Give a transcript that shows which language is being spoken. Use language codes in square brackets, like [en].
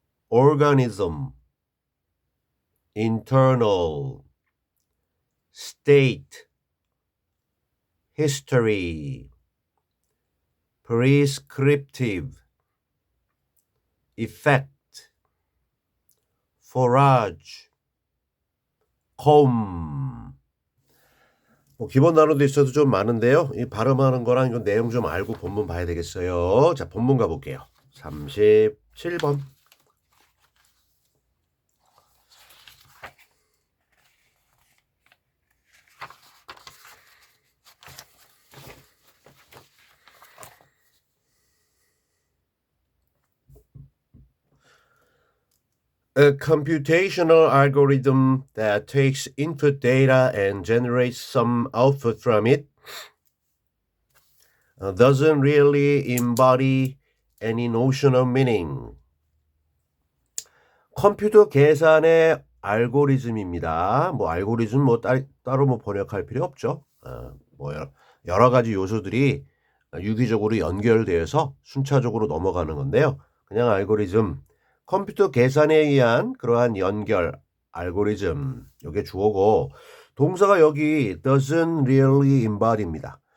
[en] organism, internal, state, history, prescriptive, effect, forage, comb. [ko] 기본 단어도 있어도 좀 많은데요. 이 발음하는 거랑 이건 내용 좀 알고 본문 봐야 되겠어요. 자, 본문 가볼게요. 37번. [en] A computational algorithm that takes input data and generates some output from it doesn't really embody any notion of meaning. [ko] 컴퓨터 계산의 알고리즘입니다. 알고리즘 따로 번역할 필요 없죠. 여러 가지 요소들이 유기적으로 연결되어서 순차적으로 넘어가는 건데요. 그냥 알고리즘, 컴퓨터 계산에 의한 그러한 연결, 알고리즘, 이게 주어고, 동사가 여기 [en] doesn't really embody [ko] 입니다.